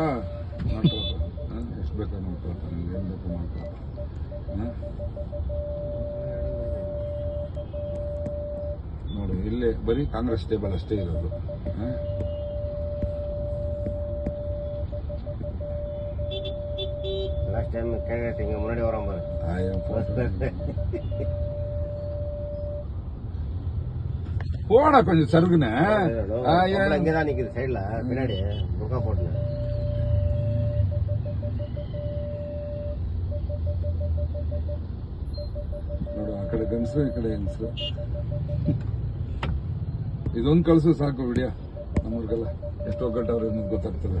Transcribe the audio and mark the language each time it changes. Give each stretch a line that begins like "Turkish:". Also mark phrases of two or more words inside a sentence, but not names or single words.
Kannada: ಎಷ್ಟು ಬೇಕಾ ಮಾಡ್ಕೊಳ್ತಾನೆ, ಏನ್ ಬೇಕು ಮಾಡ್ಕೊಳ್ತಾನೆ. ನೋಡಿ ಇಲ್ಲೇ ಬರೀ ಕಾಂಗ್ರೆಸ್ ಟೇಬಲ್ ಅಷ್ಟೇ ಇರೋದು.
English: last time
Kannada: ಕೇಳಿದ್ರೆ ಹಿಂಗೆ ಮುನ್ನಡಿ ಹೊರಂಬ
Tamil: போட கொஞ்சம் சருகுனே இங்கதான் நிக்குது சைடுல பின்னாடி முகா போட்டு.
Kannada: ನೋಡು ಆ ಕಡೆ ಗಂಡಸರು ಈ ಕಡೆ ಹೆಂಗಸರು. ಇದೊಂದು ಕಳ್ಸು ಸಾಕು ವಿಡಿಯೋ, ನಮ್ಮೂರಿಗೆಲ್ಲ ಎಷ್ಟು ಒಗ್ಗಟ್ಟವ್ರು ಅನ್ನೋದು ಗೊತ್ತಾಗ್ತದೆ.